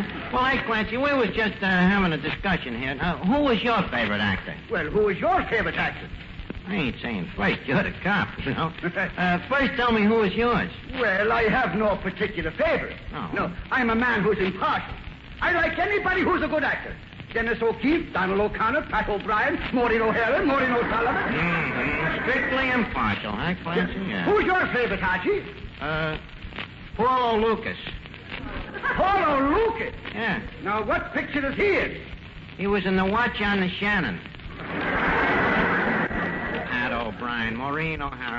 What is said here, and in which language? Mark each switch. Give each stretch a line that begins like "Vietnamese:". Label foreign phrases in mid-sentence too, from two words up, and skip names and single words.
English: Well, hey, Clancy, we was just having a discussion here. Who was your favorite actor? Well, who is your favorite actor? I ain't saying first. You're the cop, you know. First, tell me who was yours. Well, I have no particular favorite. Oh. No, I'm a man who's impartial. I like anybody who's a good actor. Dennis O'Keefe, Donald O'Connor, Pat O'Brien, Maureen O'Hara, Maureen O'Sullivan. Mm-hmm. Strictly impartial, huh, Clancy? Yeah. Who's your favorite, Archie? Paulo Lukas. Paulo Lukas? Yeah. Now, what picture is he in? He was in The Watch on the Shannon. Pat O'Brien, Maureen O'Hara.